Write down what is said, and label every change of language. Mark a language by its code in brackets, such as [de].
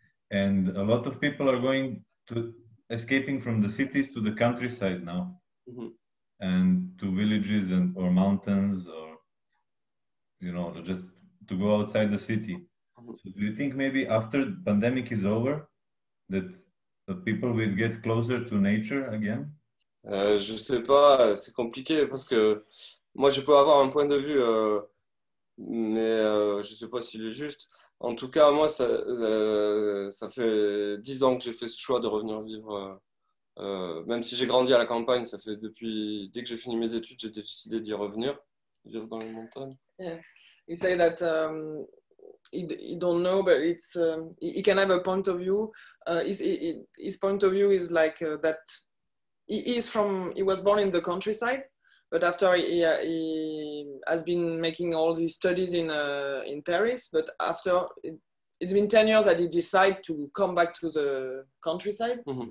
[en] And a lot of people are escaping from the cities to the countryside now, and to villages or mountains, or, you know, just to go outside the city. So do you think maybe after the pandemic is over, that the people will get closer to nature again? [fr] Je sais pas, c'est compliqué parce que moi je peux avoir un point de vue, mais je sais pas s'il est juste. En tout cas, moi ça fait 10 ans que j'ai fait ce choix de revenir vivre, même si j'ai grandi à la campagne, ça fait dès que j'ai fini mes études, j'ai décidé d'y revenir, vivre dans les montagnes. [en] Yeah, you say that he don't know, but it's he can have a point of view. His point of view is like that he was born in the countryside, but after he has been making all these studies in Paris, but after it's been 10 years that he decided to come back to the countryside.